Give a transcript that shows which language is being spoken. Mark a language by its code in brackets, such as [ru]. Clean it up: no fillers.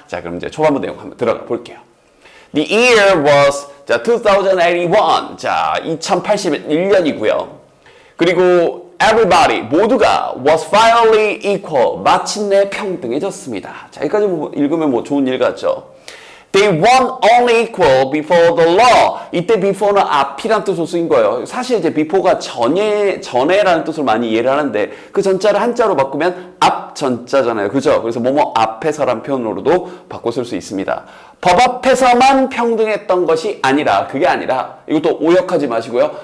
[ko] 자, 그럼 이제 초반부 내용 한번 들어가 볼게요. [en] The year was 2081. [ko] 자, 2081년이고요. 그리고 everybody 모두가 [en] was finally equal [ko] 마침내 평등해졌습니다. 자, 여기까지 읽으면 좋은 일 같죠. [en] They weren't only equal before the law. [ko] 이때 before는 앞이란 뜻으로 쓰인 거예요. 사실 이제 before가 전에라는 뜻으로 많이 이해를 하는데 그 전자를 한자로 바꾸면 앞 전자잖아요. 그죠? 그래서 뭐뭐 앞에서란 표현으로도 바꿔 쓸 수 있습니다. 법 앞에서만 평등했던 것이 아니라 그게 아니라 이것도 오역하지 마시고요.